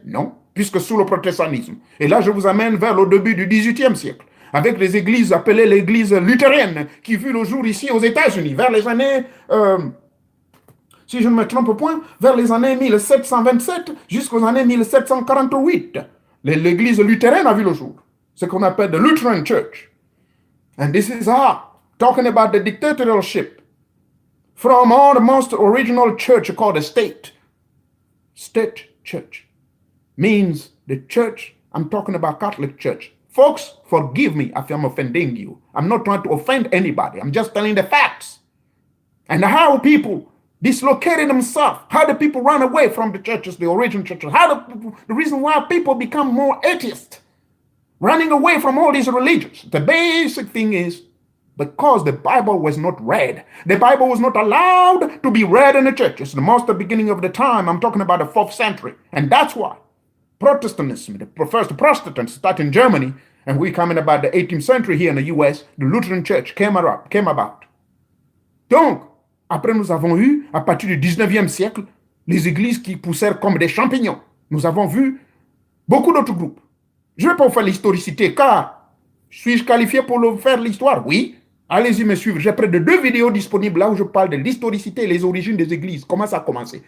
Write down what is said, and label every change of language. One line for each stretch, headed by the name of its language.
French: Non, puisque sous le protestantisme, et là je vous amène vers le début du XVIIIe siècle, avec les églises appelées l'église luthérienne, qui vit le jour ici aux États-Unis, vers les années, si je ne me trompe point, vers les années 1727 jusqu'aux années 1748, l'église luthérienne a vu le jour. Ce qu'on appelle the Lutheran Church.
English: And this is how, talking about the dictatorship, from our most original church called a state. State church means the church. I'm talking about Catholic church. Folks, forgive me if I'm offending you. I'm not trying to offend anybody. I'm just telling the facts. And how people dislocated themselves. How the people run away from the churches, the original churches. How the reason why people become more atheist, running away from all these religions. The basic thing is, because the Bible was not read. The Bible was not allowed to be read in the churches. The most beginning of the time, I'm talking about the 4th century. And that's why Protestantism, the first Protestants started in Germany, and we're coming about the 18th century here in the US, the Lutheran Church came about.
French: Donc, après nous avons eu, à partir du 19e siècle, les églises qui poussèrent comme des champignons. Nous avons vu beaucoup d'autres groupes. Je ne vais pas vous faire l'historicité, car suis-je qualifié pour le faire l'histoire? Oui. Allez-y me suivre. J'ai près de 2 vidéos disponibles là où je parle de l'historicité et les origines des églises. Comment ça a commencé?